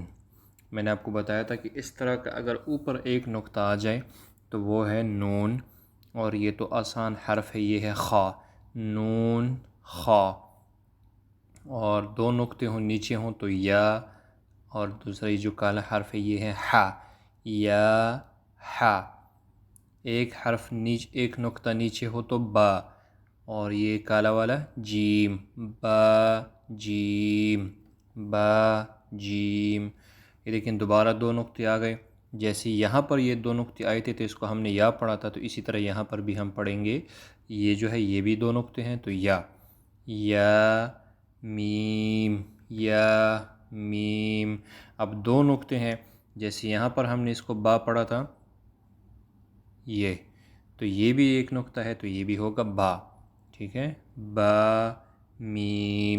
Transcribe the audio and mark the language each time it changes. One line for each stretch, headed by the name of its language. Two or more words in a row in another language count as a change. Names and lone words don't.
Urdu: میں نے آپ کو بتایا تھا کہ اس طرح کا اگر اوپر ایک نقطہ آ جائے تو وہ ہے نون، اور یہ تو آسان حرف ہے، یہ ہے خا، نون خا، اور دو نقطے ہوں نیچے ہوں تو یا، اور دوسرا یہ جو کالا حرف ہے یہ ہے حا، یا حا۔ ایک نقطہ نیچے ہو تو با، اور یہ کالا والا جیم، با جیم، با جیم۔ یہ لیکن دوبارہ دو نقطے آ گئے، جیسے یہاں پر یہ دو نقطے آئے تھے تو اس کو ہم نے یا پڑھا تھا، تو اسی طرح یہاں پر بھی ہم پڑھیں گے۔ یہ جو ہے یہ بھی دو نقطے ہیں تو یا، یا میم، یا میم۔ اب دو نقطے ہیں، جیسے یہاں پر ہم نے اس کو با پڑھا تھا، یہ تو یہ بھی ایک نقطہ ہے تو یہ بھی ہوگا با، ٹھیک ہے، با میم۔